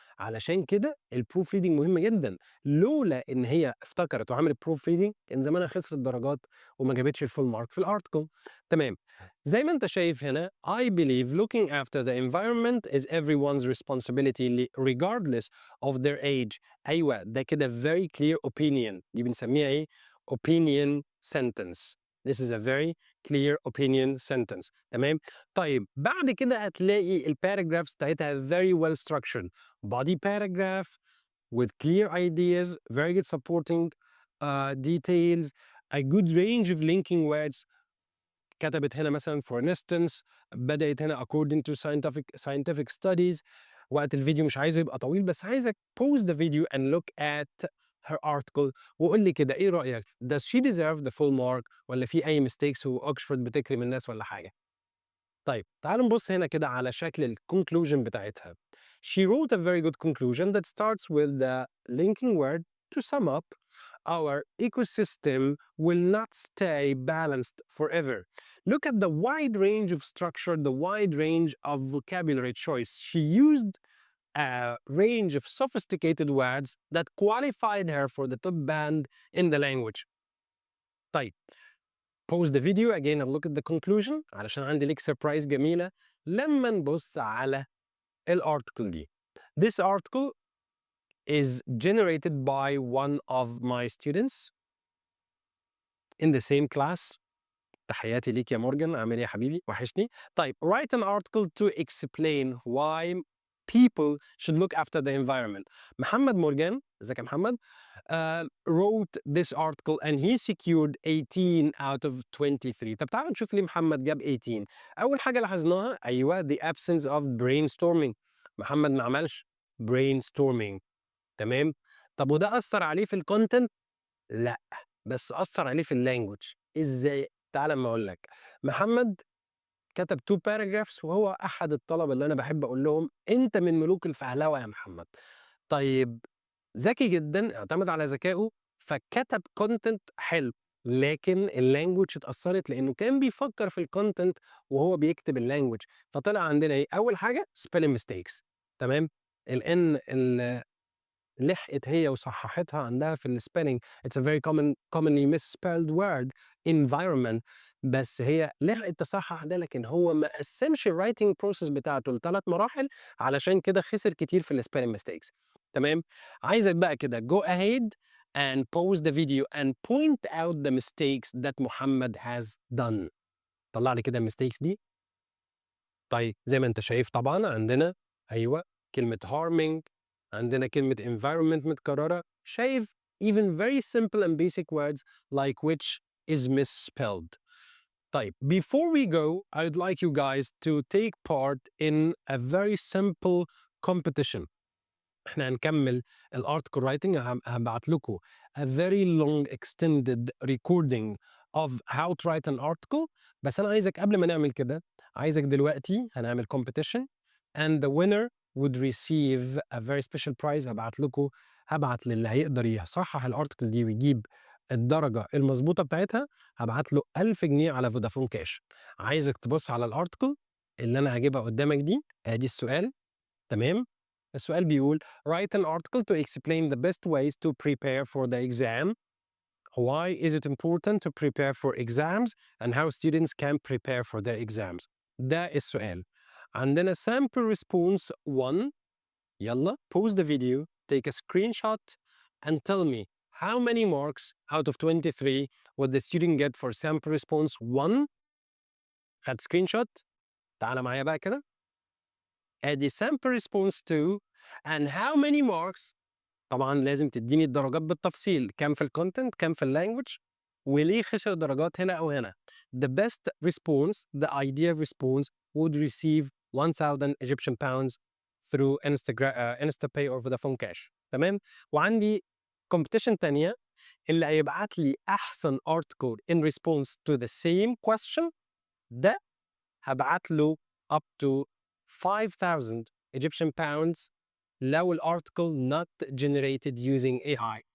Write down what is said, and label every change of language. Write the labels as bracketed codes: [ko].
[ar] علشان كده الproof reading مهم جدًا. لولا إن هي افتكرت وعملت proof reading كان زمانها خسرت درجات وما جابتش الfull mark في الarticle. تمام. زي ما أنت شايف هنا [en] I believe looking after the environment is everyone's responsibility regardless of their age. [ar] أيوه ده كده [en] very clear opinion [ar] دي بنسميها إيه؟ opinion sentence. [en] This is a very clear opinion sentence. [ar] تمام؟ طيب بعد كده هتلاقي الparagraphs بتاعتها [en] very well structured. Body paragraph with clear ideas, very good supporting details, a good range of linking words. [ar] كتبت هنا مثلًا [en] for instance [ar] بدأت هنا [en] according to scientific studies. [ar] وقت الفيديو مش عايزه يبقى طويل بس عايزك [en] pause the video and look at her article [ar] وقُل لي كده إيه رأيك؟ [en] Does she deserve the full mark [ar] والّا في أي mistakes وأوكسفورد بتكرم الناس والّا حاجة؟ طيب تعالوا نبُص هنا كده على شكل الconclusion بتاعتها. [en] She wrote a very good conclusion that starts with the linking word. To sum up, our ecosystem will not stay balanced forever. Look at the wide range of structure, the wide range of vocabulary choice. She used a range of sophisticated words that qualified her for the top band in the language. [ar] طيب [en] pause the video again and look at the conclusion [ar] علشان عندي ليك surprise جميلة لما نبص على الارتكل دي. [en] This article is generated by one of my students in the same class. [ar] تحياتي ليك يا مورجان، عامل ايه يا حبيبي؟ وحشني. [en] طيب, write an article to explain why people should look after the environment. محمد Morgan, [ar] ازيك يا محمد؟ [en] wrote this article and he secured 18 out of 23. [ar] طب تعالوا نشوف ليه محمد جاب 18. أول حاجة لاحظناها أيوه [en] the absence of brainstorming. [ar] محمد ما عملش brainstorming. تمام؟ طب وده أثر عليه في الكونتنت؟ لأ، بس أثر عليه في اللانجوج. إزاي؟ تعال أما أقول لك. محمد كتب 2 paragraphs وهو أحد الطلبة اللي أنا باحب أقول لهم أنت من ملوك الفهلوة يا محمد. طيب ذكي جدًا، اعتمد على ذكائه فكتب content حلو، لكن الlanguage اتأثّرت لإنه كان بيفكّر في الcontent وهو بيكتب الlanguage، فطلع عندنا إيه، أول حاجة spelling mistakes. تمام، الN لحقت هي وصحّحتها عندها في الspelling. [en] It's a very commonly misspelled word environment، [ar] بس هي لحقت تصحّح ده، لكن هو ما قسّمش الwriting process بتاعته ل3 مراحل، علشان كده خسر كتير في الspelling mistakes. تمام، عايزك بقى كده [en] go ahead and pause the video and point out the mistakes that Muhammad has done. [ar] طلّع لي كده الmistakes دي. طيب زي ما أنت شايف طبعًا عندنا أيوه كلمة harming، عندنا كلمة environment متكررة، شايف [en] even very simple and basic words like which is misspelled. طيب before we go, I'd like you guys to take part in a very simple competition. [ar] إحنا هنكمل الarticle writing، هابعت لكم [en] a very long extended recording of how to write an article. [ar] بس أنا عايزك قبل ما نعمل كده، عايزك دلوقتي هنعمل competition [en] and the winner would receive a very special prize. [ar] هابعت للي هيقدر يصحح الarticle دي ويجيب الدرجة المضبوطة بتاعتها، هابعت له 1000 جنيه على فودافون كاش. عايزك تبُص على الarticle اللي أنا هاجيبها قدامك دي، أدي السؤال. تمام؟ السؤال بيقول [en] write an article to explain the best ways to prepare for the exam. Why is it important to prepare for exams and how students can prepare for their exams. [ar] ده السؤال. [en] عندنا sample response 1. يلا pause the video, take a screenshot and tell me how many marks out of 23 would the student get for sample response 1. خد screenshot. [ar] تعال معايا بقى كده. [en] ادي sample response 2 and how many marks. [ar] طبعا لازم تديني الدرجات بالتفصيل، كام في الكونتنت، كام في اللانجوج، وليه خسر درجات هنا او هنا. [en] The best response, the ideal response would receive 1000 Egyptian pounds through InstaPay or Vodafone Cash. [ar] تمام. [en] وعندي competition تانية، [ar] اللي هيبعت لي احسن [en] article in response to the same question [ar] ده هبعت له [en] up to 5000 Egyptian pounds لو الارticle not generated using AI.